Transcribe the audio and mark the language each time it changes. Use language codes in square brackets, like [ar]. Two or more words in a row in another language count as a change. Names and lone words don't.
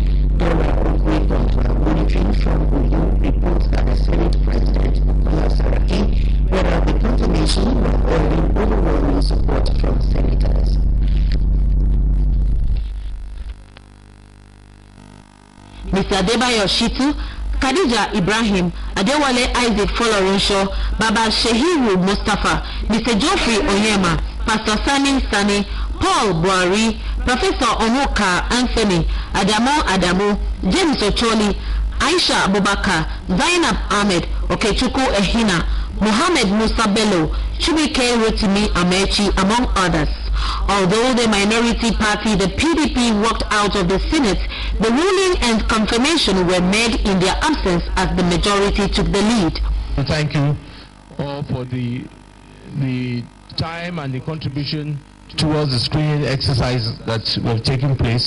[en] Dora Okwekon, monitoring from Uyo, reports that the Senate President, Bukola Saraki, read out the confirmation of holding overwhelming support from senators. Mr. Adebayo Shitu, Khadija Ibrahim, Adewale Isaac Folorenshaw, Baba Shehiru Mustafa, Mr. Geoffrey Onyema, Pastor Sani, Paul Buhari, Professor Onuka Anthony, Adamu, James Ocholi, Aisha Abubakar, Zainab Ahmed, Okechukwu Ehina, Mohammed Musa Bello, Chubike Rotimi Amechi, among others. Although the minority party, the PDP, walked out of the Senate, the ruling and confirmation were made in their absence as the majority took the lead. Thank you all for the time and the contribution towards the screening exercise that will taking place.